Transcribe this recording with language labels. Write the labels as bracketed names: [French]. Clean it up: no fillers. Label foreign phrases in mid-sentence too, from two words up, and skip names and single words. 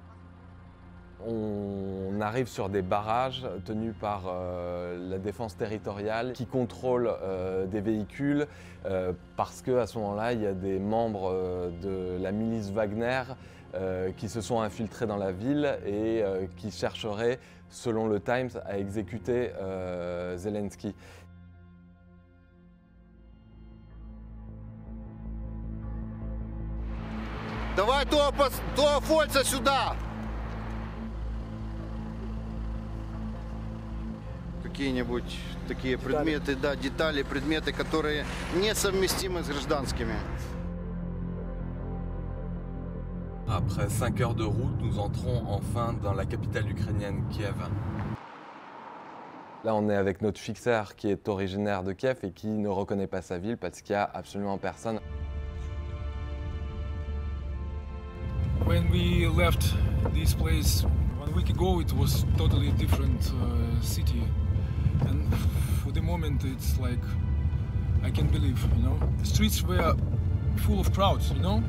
[French] On arrive sur des barrages tenus par la défense territoriale qui contrôlent des véhicules parce qu'à ce moment-là, il y a des membres de la milice Wagner qui se sont infiltrés dans la ville et qui chercheraient, selon le Times, à exécuter Zelensky. [Russian] Давай того фольца сюда! Какие-нибудь такие предметы, да, детали, предметы, которые несовместимы с гражданскими. [French] Après 5 heures de route, nous entrons enfin dans la capitale ukrainienne, Kiev. Là, on est avec notre fixeur qui est originaire de Kiev et qui ne reconnaît pas sa ville parce qu'il n'y a absolument personne. [English] When we left this place 1 week ago, it was totally different city, and for the moment it's like I can't believe, you know. The streets were full of crowds, you know.